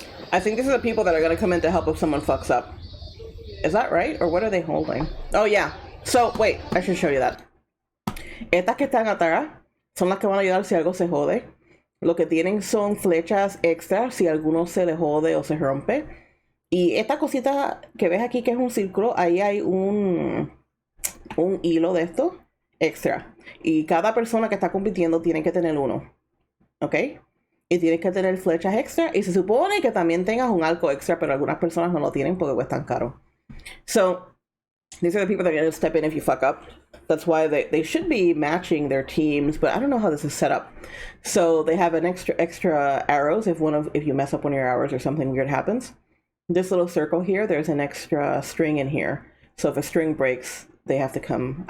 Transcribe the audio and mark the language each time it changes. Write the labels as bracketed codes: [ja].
[en] I think these are the people that are going to come in to help if someone fucks up. Is that right? Or what are they holding? Oh, yeah. So, wait, I should show you that. [es] Estas que están atrás son las que van a ayudar si algo se jode. Lo que tienen son flechas extras si alguno se le jode o se rompe. Y esta cosita que ves aquí que es un círculo, ahí hay un hilo de esto extra. Y cada persona que está compitiendo tiene que tener uno. ¿Ok? Y tienes que tener flechas extra. Y se supone que también tengas un arco extra, pero algunas personas no lo tienen porque cuestan caro. [en] So, these are the people that are going to step in if you fuck up. That's why they should be matching their teams, but I don't know how this is set up. So they have an extra arrows if you mess up one of your arrows or something weird happens. This little circle here, there's an extra string in here. So if a string breaks, they have to come.